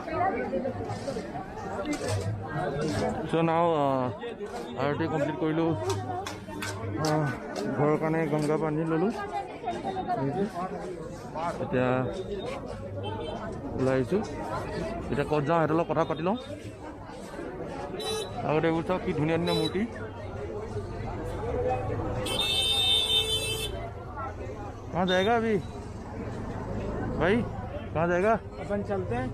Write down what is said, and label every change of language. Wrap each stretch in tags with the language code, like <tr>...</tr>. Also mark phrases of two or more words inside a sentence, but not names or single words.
<en>So now</en> <as>আৰতি কমপ্লিট কৰিলোঁ। ঘৰৰ কাৰণে গংগা পানী ল'লোঁ। এতিয়া ওলাই আহিছোঁ। এতিয়া ক'ত যাওঁ সিহঁতৰ লগত কথা পাতি লওঁ। আগতে এইবোৰ চাওক কি ধুনীয়া ধুনীয়া মূৰ্তি।</as> <hi>कहाँ जाएगा अभी भाई, कहाँ जाएगा? अपन चलते हैं।</hi>